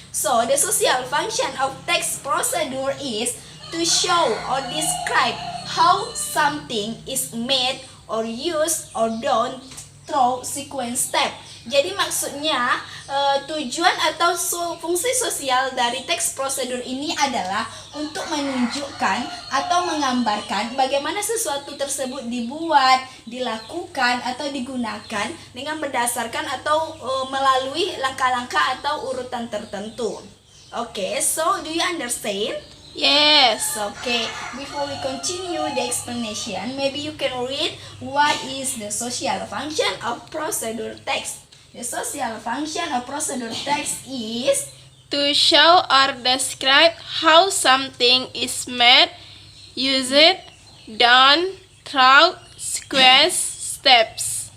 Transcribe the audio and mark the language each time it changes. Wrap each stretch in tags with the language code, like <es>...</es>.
<en>So, the social function of text procedure is to show or describe how something is made or used or done through sequence step.</en> <id>Jadi maksudnya tujuan atau fungsi sosial dari teks prosedur ini adalah untuk menunjukkan atau menggambarkan bagaimana sesuatu tersebut dibuat, dilakukan atau digunakan dengan berdasarkan atau melalui langkah-langkah atau urutan tertentu.</id> <en>Okay, so do you understand? Yes. Okay, before we continue the explanation, maybe you can read what is the social function of procedure text. The social function of procedure text is To show or describe how something is made, used, done, through sequence steps.</en>